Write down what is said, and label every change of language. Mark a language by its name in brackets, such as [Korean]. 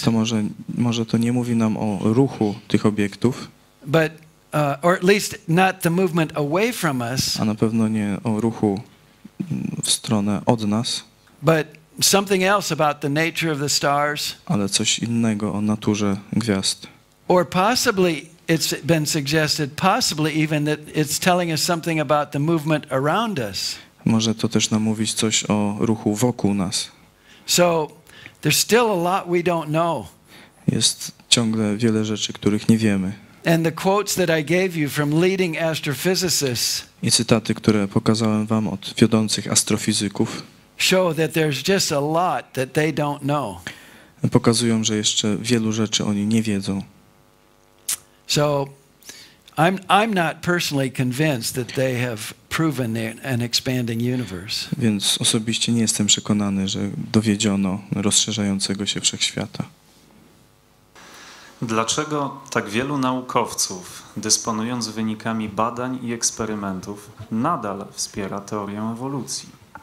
[Polish] To może to nie mówi nam o ruchu tych obiektów. [English] But or at least not the movement away from us. [Polish] A na pewno nie o ruchu w stronę od nas. [English] But something else about the nature of the stars. [Polish] Ale coś innego o naturze gwiazd. [English] Or possibly it's been suggested, possibly even that it's telling us something about the movement around us. [Polish] Może to też nam mówić coś o ruchu wokół nas. [English] So there's still a lot we don't know. [Polish] Jest ciągle wiele rzeczy, których nie wiemy. [English] And the quotes that I gave you from leading astrophysicists. [Polish] I cytaty, które pokazałem wam od wiodących astrofizyków, [English] show that there's just a lot that they don't know. [Polish] Pokazują, że jeszcze wielu rzeczy oni nie wiedzą. [English] So I'm not personally convinced that they have proven an expanding universe. [Polish] Więc osobiście nie jestem przekonany, że dowiedziono rozszerzającego się wszechświata. Dlaczego tak wielu naukowców, dysponując wynikami badań i eksperymentów, nadal wspiera teorię ewolucji?